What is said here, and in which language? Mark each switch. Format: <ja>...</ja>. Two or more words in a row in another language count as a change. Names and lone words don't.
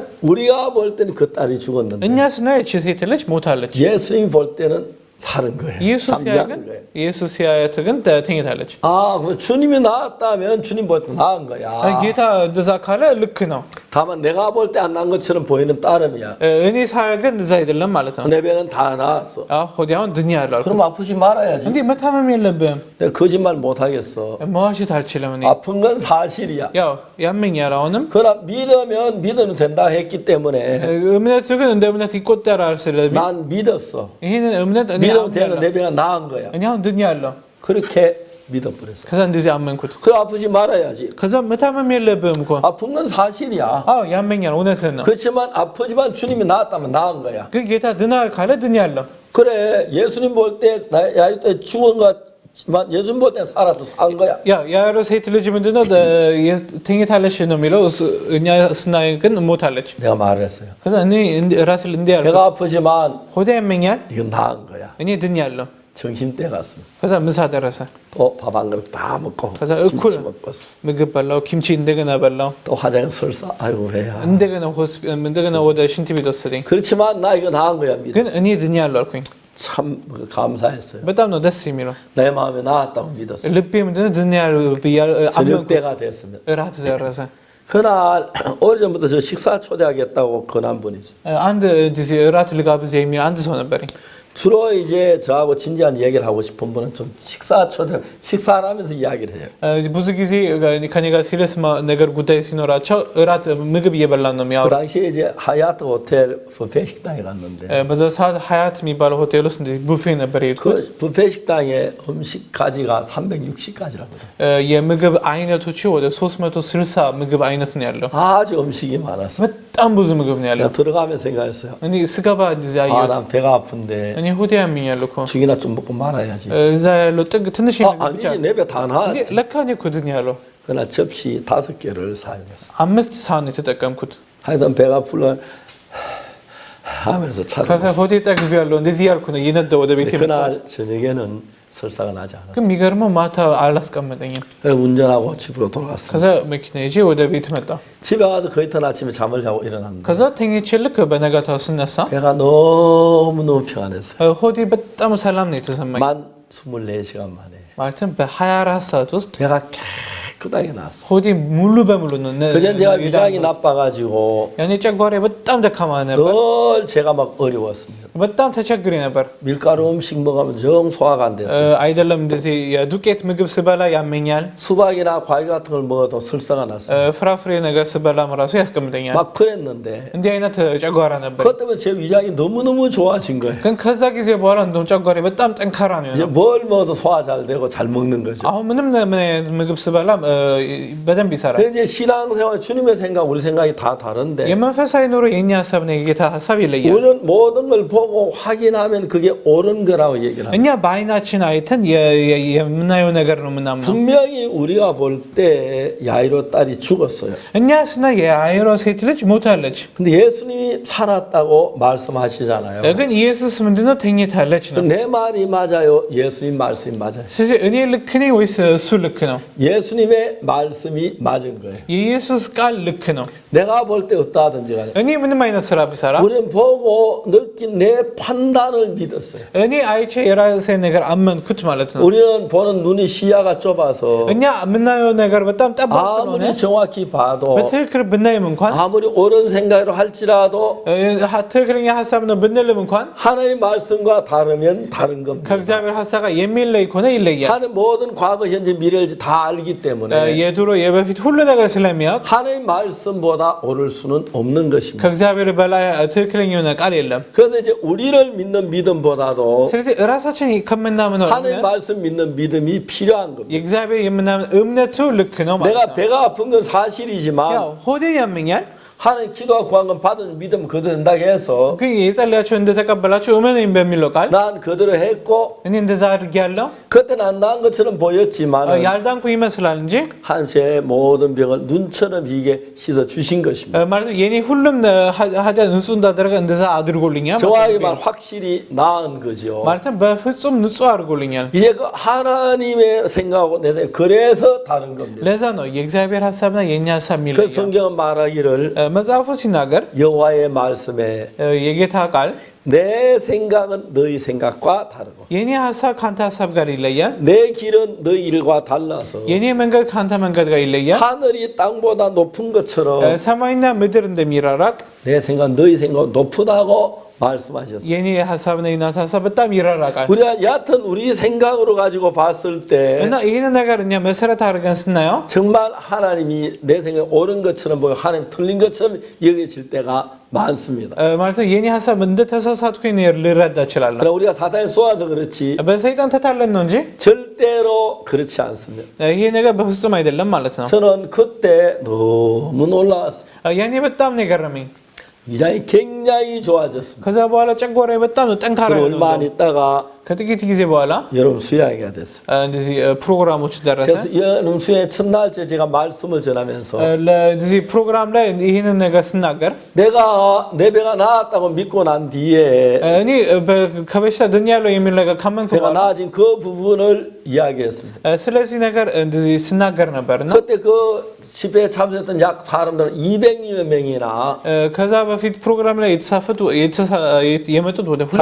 <ko>우리가 볼 때는 그 딸이 죽었는데</ko> <am>እኛ ስናይ እቺ ሴት ልጅ ሞታለች</am> <ko>예수님 볼 때는 사는 거예요.</ko> <am>ኢየሱስ ሲያይ</am> <ko>잠자는</ko> <am>ግን</am> <ko>거예요.</ko> <am>ኢየሱስ ሲያየት ግን ተኝታለች</am> <ko>아, 그럼 주님이 나았다면 주님 볼 때 나은 거야.</ko> <am>ጌታ እንደዛ ካለ ልክ ነው</am> <ko>다만 내가 볼 때 안 난 것처럼 보이는 따름이야.</ko> <am>እኔ ሳያ ግን እዛ አይደለም ማለት ነው።</am> <ko>내 배는 다 나았어.</ko> <am>ሆዴ አሁን ድኛለሁ አልኩት።</am> <ko>그럼 아프지 말아야지.</ko> <am>እንዴ መታመም የለብህም።</am> <ko>내가 거짓말 못 하겠어.</ko> <am>መዋሸት አልችልም እኔ።</am> <ko>아픈 건 사실이야.</ko> <am>ያው ያመኛል አሁንም።</am> <ko>그러나 믿으면 된다 했기 때문에</ko> <am>እምነቱ ግን እንደ እምነት ይቆጠራል። ስለዚህ</am> <ko>난 믿었어.</ko> <am>ይሄንን እምነት እኔ</am> <ko>믿으면 되는</ko> <am>አምናለሁ።</am> <ko>내 배가 나은 거야.</ko> <am>እኔ አሁን ድኛለሁ።</am> <ko>그렇게 믿어버렸어.</ko> <am>ከዛ እንደዚህ አመንኩት።</am> <ko>그 아프지 말아야지.</ko> <am>ከዛ መታመም የለብህም እኮ።</am> <ko>아픈 건 사실이야.</ko> <am>አዎ ያመኛል፣ እውነትህን ነው።</am> <ko>그렇지만 아프지만 주님이 나았다면 나은 거야.</ko> <am>ግን ጌታ ድና ካለ ድኛለሁ።</am> <ko>그래 예수님 볼 때 야이로 때 죽은 것만 예수님 볼 때 살아도 산 거야.</ko> <am>ያ ያለው ሴት ልጅ ምንድነው ተኝታለች ነው የሚለው። እኛ ስናይ ግን ሞታለች።</am> <ko>내가 말했어요.</ko> <am>ከዛ እኔ ራሴ እንዲህ</am> <ko>배가</ko> <am>ያልኩት</am> <ko>아프지만</ko> <am>ሆዴ ያመኛል፣</am> <ko>이건 나은 거야.</ko> <am>እኔ ድኛለሁ።</am> <ko>점심때 갔습니다.</ko> <am>ከዛ ምሳ ደረሰ።</am> <ko>또 밥 한 그릇 다 먹고</ko> <am>ከዛ እኩል</am> <ko>김치 먹고</ko> <am>ምግብ በላው፣ ኪምቺ እንደገና በላው።</am> <ko>또 화장에 설사 아이고 왜야.</ko> <am>እንደገና ወደ ሽንት ቤት ወሰደኝ።</am> <ko>그렇지만 나 이거 나은 거야. 믿어.</ko> <am>ግን እኔ ድኛለሁ አልኩኝ።</am> <ko>참 감사했어요.</ko> <am>በጣም ነው ደስ የሚለው።</am> <ko>내 마음에 나았다고 믿었어요.</ko> <am>ልቤ ምንድነው ድኛለሁ ብያለሁ</am> <ko>저녁</ko> <am>አመንኩት።</am> <ko>때가 됐으면</ko> <am>እራት ደረሰ።</am> <ko>그날 오래전부터 저 식사 초대하겠다고 권한 분이 있어요.</ko> <am>አንድ እንደዚህ እራት ልጋብዝ የሚል አንድ ሰው ነበረኝ።</am> <ko>주로 이제 저하고 진지한 얘기를 하고 싶은 분은 좀 식사를 하면서 이야기를 해요.</ko> <am>ብዙ ጊዜ ከኔ ጋር ሲሪየስ ነገር ጉዳይ ሲኖራቸው እራት ምግብ እየበላን ነው</am> <ko>그</ko> <am>የሚያወሩ።</am> <ko>당시에 이제 하얏트 호텔 뷔페 식당에 갔는데</ko> <am>በዛ ሰዓት ሀያት የሚባለው ሆቴል ውስጥ እንደዚህ ቡፌ ነበር የሄድኩት።</am> <ko>그 뷔페 식당에 음식 가지가 360가지라거든.</ko> <am>የምግብ አይነቶቹ ወደ 360 ምግብ አይነት ነው ያለው።</am> <ko>아주 음식이 많았어.</ko> <am>በጣም ብዙ ምግብ ነው ያለው።</am> <ko>내가 들어가면 생각했어요.</ko> <am>እኔ ስገባ እንደዚህ አየሁት።</am> <ko>난 배가 아픈데</ko> <am>እኔ ሆዴ ያመኛል እኮ</am> <ko>죽이나 좀 먹고 말아야지.</ko> <am>እዛ ያለው ጥግ ትንሽ ምግብ ብቻ</am> <ko>아니지 내 배 다</ko> <am>እንዴ</am> <ko>나았지.</ko> <am>ለካ እኔ እኮ ድኛለሁ።</am> <ko>그러나 접시 5개를 사용했어.</ko> <am>5 ሳህን የተጠቀምኩት።</am> <ko>하여튼 배가 풀려 하면서</ko> <am>ከዛ</am> <ko>찾아.</ko> <am>ሆዴ ጠግቤያለሁ እንደዚህ ያልኩ ነው እየነዳ ወደ ቤት የመጣሁት።</am> <ko>그날 저녁에는 설사가 나지 않았어.</ko> <am>ግን የሚገርመው ማታ አላስቀመጠኝም።</am> <ko>그래서 운전하고 집으로 돌아왔어.</ko> <am>ከዛ መኪና ይዤ ወደ ቤት መጣ።</am> <ko>집에 가서 거의 터 아침에 잠을 자고 일어났는데</ko> <am>ከዛ ተኝቼ ልክ በነጋታው ስነሳ</am> <ko>배가 너무너무 평안했어요.</ko> <am>ሆዴ በጣም ሰላም ነው የተሰማኝ።</am> <ko>만 24시간 만에</ko> <am>ማለትም በ24 ሰዓት ውስጥ</am> <ko>배가 깨끗하게 나왔어.</ko> <am>ሆዴ ሙሉ በሙሉ ነው</am> <ko>그전 제가 위장이 나빠가지고</ko> <am>ያኔ ጨጓራዬ በጣም ደካማ ነበር።</am> <ko>늘 제가 막 어려웠습니다.</ko> <am>በጣም ተቸግሬ ነበር።</am> <ko>밀가루 음식 먹으면 정 소화가 안 됐어요.</ko> <am>አይደለም እንደዚህ የዱቄት ምግብ ስበላ ያመኛል።</am> <ko>수박이나 과일 같은 걸 먹어도 설사가 났어요.</ko> <am>ፍራፍሬ ነገር ስበላም ራሱ ያስቀምጠኛል።</am> <ko>막 그랬는데</ko> <am>እንዲህ አይነት ጨጓራ ነበር።</am> <ko>그것 때문에 제 위장이 너무너무 좋아진 거예요.</ko> <am>ግን ከዛ ጊዜ በኋላ እንደውም ጨጓራዬ በጣም ጠንካራ ነው</am> <ko>이제</ko> <am>የሆነው።</am> <ko>뭘 먹어도 소화 잘 되고 잘 먹는 거죠.</ko> <am>አሁን ምንም ምግብ ስበላ በደንብ ይሰራል።</am> <ko>그래서 이제 신앙생활 주님의 생각 우리 생각이 다 다른데</ko> <am>የመንፈሳዊ ኑሮ የኛ ሀሳብና የጌታ ሀሳብ ይለያል።</am> <ko>우리는 모든 걸 보고 확인하면 그게 옳은 거라고 얘기를 합니다.</ko> <am>እኛ በአይናችን አይተን የምናየው ነገር ነው የምናምነው።</am> <ko>분명히 우리가 볼 때 야이로 딸이 죽었어요.</ko> <am>እኛ ስና የአይሮ ሴት ልጅ ሞታለች።</am> <ko>근데 예수님이 살았다고 말씀하시잖아요.</ko> <am>ግን ኢየሱስ ምንድነው ተኝታለች ነው።</am> <ko>내 말이 맞아요? 예수님 말씀이 맞아요?</ko> <am>ስለዚህ እኔ ልክ ነኝ ወይስ እሱ ልክ ነው?</am> <ko>예수님의 말씀이 맞은 거예요.</ko> <am>የኢየሱስ ቃል ልክ ነው።</am> <ko>내가 볼 때 어떠하든지 간에</ko> <am>እኔ ምንም አይነት ስራ ብሰራ</am> <ko>우리는 보고 느낀 내 판단을 믿었어요.</ko> <am>እኔ አይቼ የራሴ ነገር አመንኩት ማለት ነው።</am> <ko>우리는 보는 눈이 시야가 좁아서</ko> <am>እኛ የምናየው ነገር በጣም ጠባብ ስለሆነ</am> <ko>아무리 정확히 봐도</ko> <am>በትክክል ብናይም እንኳን</am> <ko>아무리 옳은 생각으로 할지라도</ko> <am>ትክክለኛ ሀሳብ ነው ብንልም እንኳን</am> <ko>하나님의 말씀과 다르면 다른 겁니다.</ko> <am>ከእግዚአብሔር ሀሳብ ጋር የሚለይ ከሆነ ይለያል።</am> <ko>하나님 모든 과거, 현재, 미래를 다 알기 때문에</ko> <am>የድሮ የበፊት ሁሉ ነገር ስለሚያውቅ</am> <ko>하나님 말씀보다 옳을 수는 없는 것입니다.</ko> <am>ከእግዚአብሔር በላይ ትክክለኛ የሆነ ቃል የለም።</am> <ko>그래서 이제 우리를 믿는 믿음보다도</ko> <am>ስለዚህ ራሳችን ከምናምነው</am> <ko>하나님 말씀 믿는 믿음이 필요한 겁니다.</ko> <am>የእግዚአብሔር የምናምን እምነቱ ልክ ነው ማለት</am> <ko>내가</ko> <am>ነው።</am> <ko>배가 아픈 건 사실이지만</ko> <am>ያው ሆዴ ያመኛል</am> <ko>하나님 기도와 구한 건 받은 믿음 그대로 된다고 해서</ko> <am>ግን የጸለያችሁ እንደተቀበላችሁ እመኑኝ በሚለው ቃል</am> <ko>난 그대로 했고</ko> <am>እኔ እንደዛ አድርጌያለሁ።</am> <ko>그때는 안 나은 것처럼 보였지만</ko> <am>ያልዳንኩ ይመስላል እንጂ</am> <ko>하나님 제 모든 병을 눈처럼 이게 씻어 주신 것입니다.</ko> <am>ማለት የኔ ሁሉም ኃጢአት ንጹህ እንዳደረገ እንደዛ አድርጎልኛል።</am> <ko>정확히 말 확실히 나은 거죠.</ko> <am>ማለትም በፍጹም ንጹህ አድርጎልኛል።</am> <ko>이제 그 하나님의 생각하고 내 생각 그래서 다른 겁니다.</ko> <am>ለዛ ነው የእግዚአብሔር ሀሳብና የኛ ሀሳብ</am> <ko>그</ko> <am>የሚለየው።</am> <ko>성경은 말하기를</ko> <am>መጽሐፉ ሲናገር</am> <ko>여호와의 말씀에</ko> <am>የጌታ ቃል</am> <ko>내 생각은 너희 생각과 다르고</ko> <am>የኔ ሐሳብ ካንተ ሐሳብ ጋር ይለያል</am> <ko>내 길은 너희 길과 달라서</ko> <am>የኔ መንገድ ካንተ መንገድ ጋር ይለያል</am> <ko>하늘이 땅보다 높은 것처럼</ko> <am>ሰማይና ምድር እንደሚራራቅ</am> <ko>내 생각 너희 생각 높다고 말씀하셨습니다.</ko> <am>የኔ ሐሳብና የናንተ ሐሳብ በጣም ይራራቃል</am> <ko>우리가 얕은 우리 생각으로 가지고 봤을 때</ko> <am>እና ይሄንን ነገር እኛ መሰረት አድርገን ስናየው</am> <ko>정말 하나님이 내 생각이 옳은 것처럼 보여 하나님 틀린 것처럼 여겨질 때가 많습니다.</ko> <am>ማለት ነው የኔ ሐሳብ እንደተሳሳትኩኝ ልረዳ እችላለሁ</am> <ko>그러나 우리가 사단에 쏘아서 그렇지</ko> <am>በሰይጣን ተታለን ነው እንጂ</am> <ko>절대로 그렇지 않습니다.</ko> <am>ይሄ ነገር በፍጹም አይደለም ማለት ነው</am> <ko>저는 그때 너무 놀라웠어요.</ko> <am>ያኔ በጣም ነው የገረመኝ</am> <ko>위장이 굉장히 좋아졌습니다.</ko> <am>ከዛ በኋላ ጨጓራዬ በጣም ነው ጠንካራ</am> <ko>그리고</ko> <am>ነው</am> <ko>얼마 안 있다가</ko> <am>ከጥቂት ጊዜ በኋላ</am> <ko>여러분 수양이가 됐어요.</ko> <am>እንደዚህ ፕሮግራሞች ደረሰ</am> <ko>그래서 여러분 수양 첫날째 제가 말씀을 전하면서</ko> <am>ለዚህ ፕሮግራም ላይ ይሄንን ነገር ስናገር</am> <ko>내가 내 배가 나았다고 믿고 난 뒤에</ko> <am>እኔ ከበሽታ ድኛለሁ የሚል ነገር ካመንኩ</am> <ko>배가</ko> <am>በኋላ</am> <ko>나아진 그 부분을 이야기했습니다.</ko> <am>ስለዚህ ነገር እንደዚህ ስናገር ነበርና</am> <ko>그때 그 집회에 참석했던 약 사람들은 200여 명이나</ko> <am>ከዛ በፊት ፕሮግራም ላይ የተሳፈቱ የመጡት ወደ 200</am>